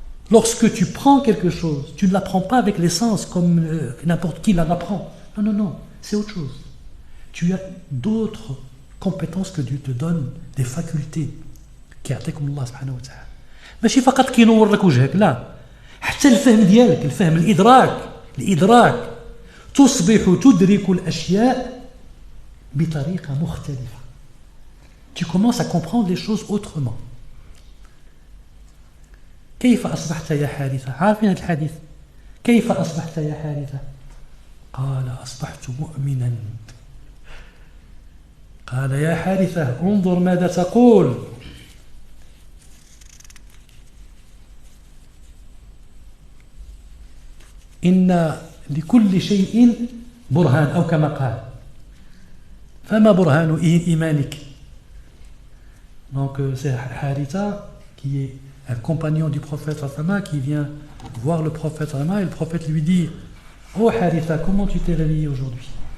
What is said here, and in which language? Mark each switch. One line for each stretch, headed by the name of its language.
French: Lorsque tu prends quelque chose, tu ne l'apprends pas avec les sens comme n'importe qui l'apprend. Non, c'est autre chose. Tu as d'autres compétences que Dieu te donne, des facultés qui Allah subhanahu wa ta'ala.
Arabic: ماشي فقط كينور لك وجهك، لا، حتى الفهم ديالك، الفهم، الإدراك تصبح تدرك الأشياء بطريقة مختلفة.
French: Tu commences à comprendre les choses autrement.
Arabic: كيف أصبحت يا حارثة؟ عارفين هذا الحديث؟ كيف أصبحت يا حارثة؟ قال أصبحت مؤمنا. قال يا حارثة انظر ماذا تقول. إن لكل شيء برهان أو كما قال. فما برهان إيمانك؟
French: Donc c'est Haritha qui est un compagnon du prophète Fatima qui vient voir le prophète Fatima et le prophète lui dit: Oh Haritha, comment tu t'es réveillé aujourd'hui?